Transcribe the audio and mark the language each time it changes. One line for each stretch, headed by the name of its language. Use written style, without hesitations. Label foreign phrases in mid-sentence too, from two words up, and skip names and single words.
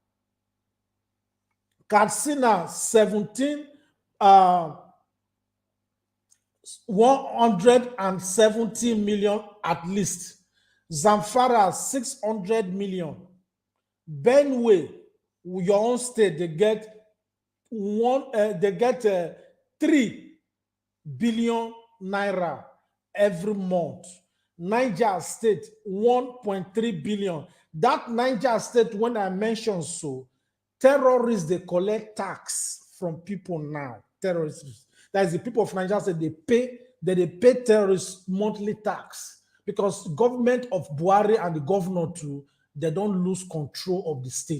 English: Katsina 170 million at least, Zamfara 600 million, Benue, your own state, they get 3 billion naira every month. Niger State 1.3 billion. That Niger State, when I mentioned so, terrorists, they collect tax from people now. Terrorists, that is the people of Niger State, they pay terrorists monthly tax because government of Buhari and the governor too, they don't lose control of the state.